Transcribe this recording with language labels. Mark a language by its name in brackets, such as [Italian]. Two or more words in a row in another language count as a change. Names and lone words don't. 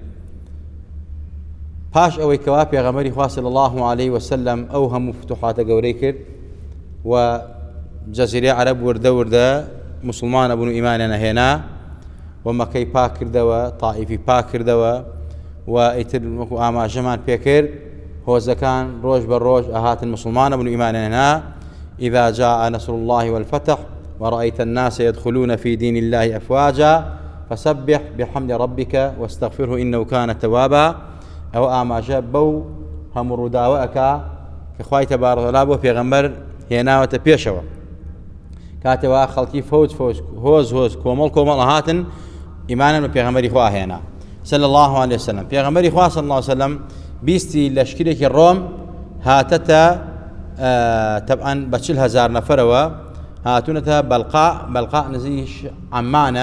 [Central Kurdish] پاش ئەوەی کەوا پێغەمبەری خوا [Arabic] صلی الله عليه وسلم [Central Kurdish] ئەو هەموو فتوحاتە گەورەی کرد و جەزیرەی عەرەب وردە وردە مسلمانە بوون و ئیمانیان هێنا و مەکەی پاک کردەوە، تائیفی پاک کردەوە و ئیتر وەکو ئاماژەمان پێکرد هۆزەکان ڕۆژ بە ڕۆژ ئەهاتن مسلمانە بوون و ئیمانیان هێنا. [Arabic] إذا جاء نصر الله والفتح ورأيت الناس يدخلون في دين الله أفواجا فسبح بحمد ربك واستغفره إنه كان توابا. [Central Kurdish] ئەو ئاماژە بەو هەموو ڕووداوەکە کە خوای [Arabic] تەبارەک و تەعالا [Central Kurdish] بۆ پێغەمبەر هێناوەتە پێشەوە، کاتێوا خەڵکی فەوج هۆز کۆمەڵ ئەهاتن ئیمانیان بە پێغەمبەری خوا هێنا [Arabic] صلی الله عليه وسلم. [Central Kurdish] پێغەمبەری خوا [Arabic] صلی الله عليه وسلم [Central Kurdish] بیستی لەشکرێکی ڕۆم هاتەتە تەبعەن بە 40,000 نەفەرەوە هاتوونەتە بەڵقا نزیک عەمانە.